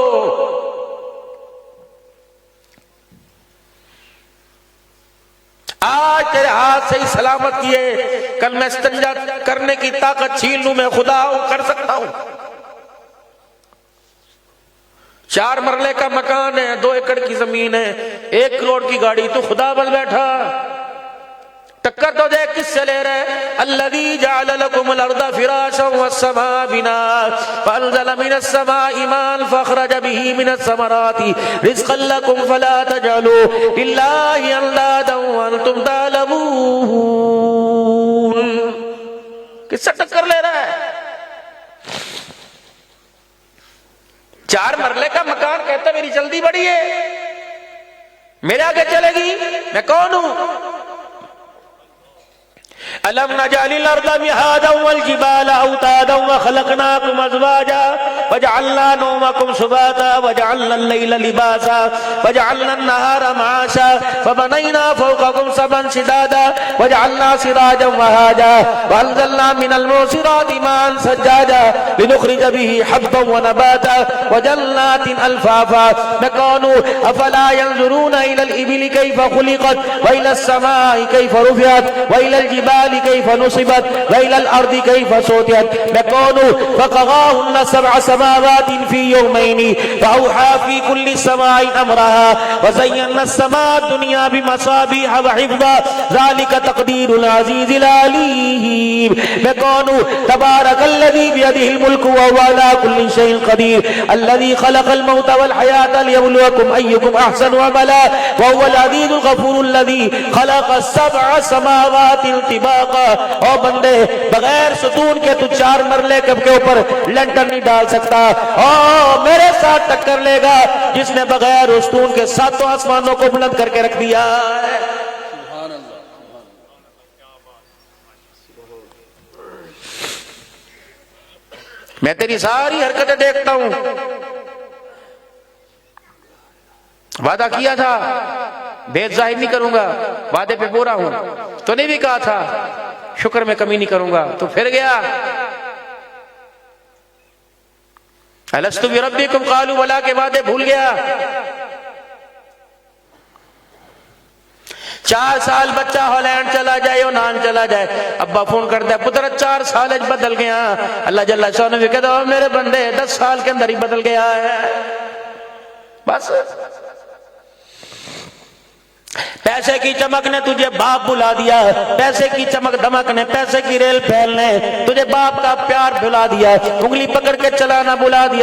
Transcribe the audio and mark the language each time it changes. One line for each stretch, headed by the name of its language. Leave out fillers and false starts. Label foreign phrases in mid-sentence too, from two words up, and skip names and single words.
Urdu: آج تیرے ہاتھ سے ہی سلامت کیے، کل میں استنجا کرنے کی طاقت چھین لوں، میں خدا ہوں، کر سکتا ہوں. 4 مرلے کا مکان ہے، 2 ایکڑ کی زمین ہے، 1 کروڑ کی گاڑی، تو خدا بن بیٹھا. ٹکر تو دیکھ کس سے لے رہے?
Arabic: الذي جعل لكم الأرض فراشا والسماء بناء فأنزل من السماء ماء فأخرج به من الثمرات رزقا لكم فلا تجعلوا لله أندادا وأنتم تعلمون.
Urdu: کس سے ٹکر لے رہا ہے? 4 مرلے کا مکان، کہتا میری جلدی بڑی ہے، میرے آگے چلے گی، میں کون ہوں?
Arabic: ألم نجعل الأرض مهادا والجبال أوتادا وخلقناكم أزواجا وجعلنا نومكم سباتا وجعلنا الليل لباسا وجعلنا النهار معاشا فبنينا فوقكم سبعا شدادا وجعلنا سراجا وهاجا وأنزلنا من المعصرات ماء ثجاجا لنخرج به حبا ونباتا وجنات ألفافا.
Urdu: میں کون ہوں?
Arabic: أفلا ينظرون إلى الإبل كيف خلقت وإلى السماء كيف رفعت وإلى الجبال كيف نصبت وإلى الأرض كيف سطحت.
Urdu: میں کون ہوں?
Arabic: فقضاهن سبع سماوات في يومين وأوحى في كل سماء أمرها وزينا السماء الدنيا بمصابيح وحفظا ذلك تقدير العزيز العليم.
Urdu: میں کون ہوں?
Arabic: تبارك الذي بيده الملك وهو على كل شيء قدير الذي خلق الموت والحياة ليبلوكم أيكم أحسن عملا وهو العزيز الغفور الذي خلق سبع سماوات طباقا.
Urdu: او بندے، بغیر ستون کے تو 4 مرلے کے اوپر لینٹر نہیں ڈال سکتا. او میرے ساتھ ٹکر لے گا جس نے بغیر ستون کے 7 آسمانوں کو بلند کر کے رکھ دیا ہے. میں تیری ساری حرکتیں دیکھتا ہوں. وعدہ کیا تھا بھید ظاہر نہیں کروں گا، وعدے پہ پورا ہوں. تو نے بھی کہا تھا شکر میں کمی نہیں کروں گا، تو پھر گیا.
Arabic: ألست بربكم قالوا بلى
Urdu: کے وعدے بھول گیا. 4 سال بچہ ہالینڈ چلا جائے اور نان چلا جائے، ابا فون کرتا ہے پتر 4 سال بدل گیا. اللہ جل شان بھی کہتا ہے میرے بندے 10 سال کے اندر ہی بدل گیا ہے. بس پیسے کی چمک نے تجھے باپ بلا دیا، پیسے کی چمک دمک نے، پیسے کی ریل پیل نے تجھے باپ کا پیار بھلا دیا، انگلی پکڑ کے چلانا بلا دیا.